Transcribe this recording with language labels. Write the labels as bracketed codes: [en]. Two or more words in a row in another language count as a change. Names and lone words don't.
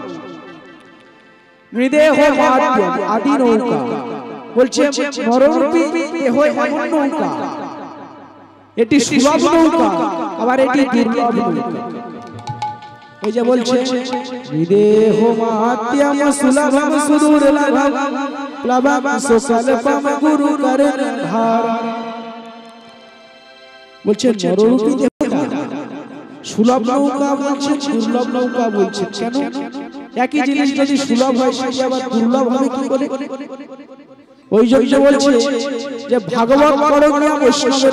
[bn] নৃদেহ আদি নৌকা বলছে নররূপী দেহ এমন নৌকা এটি সুলভ নৌকা আবার এটি দুর্লভ নৌকা ওই যে বলছে [sa] বিদেহ মাহাত্ম্যম সুলভম সুদুর্লভম প্লবম সুকল্পম গুরু কর্ণধার [bn] বলছে নররূপী দেবতা সুলভ নৌকা বলছে দুর্লভ নৌকা বলছে কেন একই জিনিস যদি সুলভ হয় সেটা আবার দুর্লভ হবে কি করে ওই জন্য বলছে যে ভাগবত করণীয় বৈষ্ণবের